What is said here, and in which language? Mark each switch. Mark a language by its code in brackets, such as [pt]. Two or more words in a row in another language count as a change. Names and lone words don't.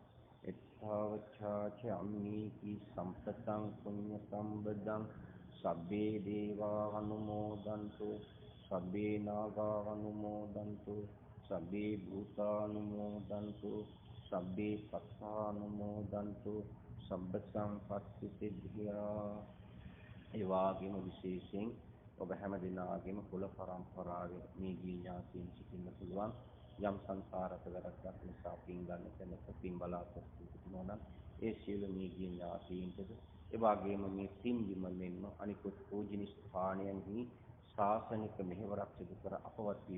[pi] එත්තාවචාච අම්මීති සම්පතං පුඤ්ඤ සම්බදං සබ්බේ දේවා අනුමෝදන්තු සබ්බේ නාගා අනුමෝදන්තු සබ්බේ භූතානුමෝදන්තු සබ්බේ සත්තානුමෝදන්තු සබ්බ සංපත්ති සිද්ධියා. [si] ඒ වාගේම විශේෂයෙන් ඔබ හැම දිනාගේම කුල පරම්පරාවේ මේ ඥාතීන් සිටින්න පුළුවන් යම් සංසාරක වැරද්දක් නිසා පින් ගන්න තැනක පින් බලාපොරොත්තු වෙනවා නම් ඒ සියලු මේ ඥාතීන්ටද ඒ වගේම මේ පින් බිම මෙන්ම අනිකුත් පූජනීය ස්ථානයන්හි ශාසනික මෙහෙවරක් සිදු කර අපවත් වී